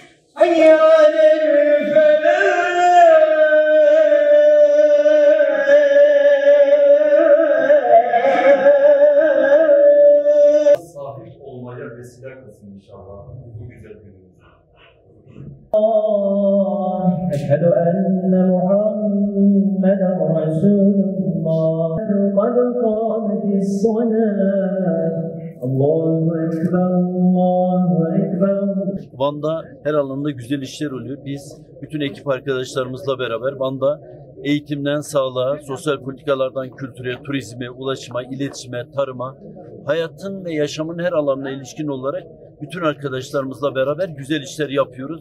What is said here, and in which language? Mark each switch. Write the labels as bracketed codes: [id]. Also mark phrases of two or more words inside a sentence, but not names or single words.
[ar] حي على الفلاح. [tr] Sahip olmaya vesile kılsın inşallah bu güzel günümüzde. [ar] أشهد أن محمدا رسول الله قد قامت الصلاة الله أكبر الله أكبر. [tr] Van'da her alanda güzel işler oluyor. Biz bütün ekip arkadaşlarımızla beraber Van'da eğitimden sağlığa, sosyal politikalardan kültüre, turizme, ulaşıma, iletişime, tarıma, hayatın ve yaşamın her alanına ilişkin olarak bütün arkadaşlarımızla beraber güzel işler yapıyoruz.